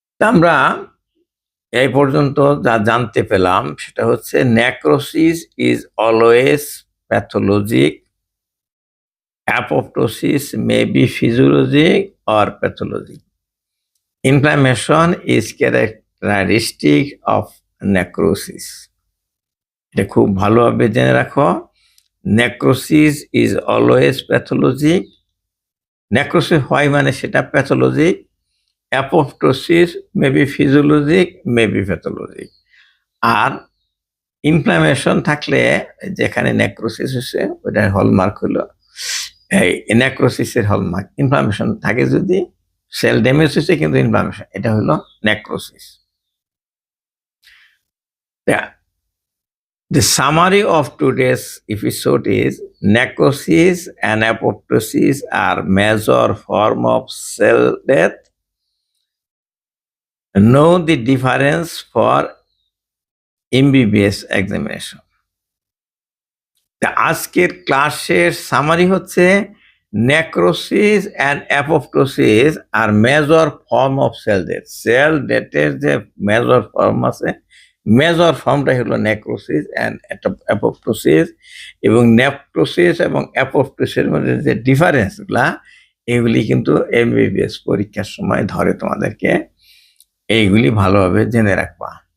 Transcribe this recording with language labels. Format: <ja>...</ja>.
<bn>আমরা এই পর্যন্ত যা জানতে পেলাম সেটা হচ্ছে</bn> <en>Necrosis is always pathologic, apoptosis may be physiologic or pathologic. Inflammation is characteristic of necrosis.</en> <bn>এটা খুব ভালোভাবে জেনে রাখো,</bn> <en>Necrosis is always pathologic.</en> <bn>Necrosis হয় মানে সেটা pathologic.</bn> <en>Apoptosis may be physiologic, may be pathologic.</en> <bn>আর inflammation থাকলে, যেখানে নেক্রোসিস হচ্ছে ওটার হলমার্ক হলো এই নেক্রোসিসের হলমার্ক। ইনফ্লামেশন থাকে যদি, সেল ড্যামেজ হচ্ছে কিন্তু ইনফ্লামেশন, এটা হলো necrosis.</bn> <en>The summary of today's episode is necrosis and apoptosis are major form of cell death. know the difference for MBBS examination.</en> <bn>তা আজকের ক্লাসের সামারি হচ্ছে</bn> <en>Necrosis and apoptosis আর major form of cell death.</en> <bn>Sell ডেথের যে major form আছে, major ফর্মটা হলো necrosis and apoptosis, এবং necrosis এবং অ্যাপোপ্টোসিসের মধ্যে যে ডিফারেন্সগুলা, এগুলি কিন্তু এমবিবিএস পরীক্ষার সময় ধরে তোমাদেরকে, এইগুলি ভালোভাবে জেনে রাখবা।</bn>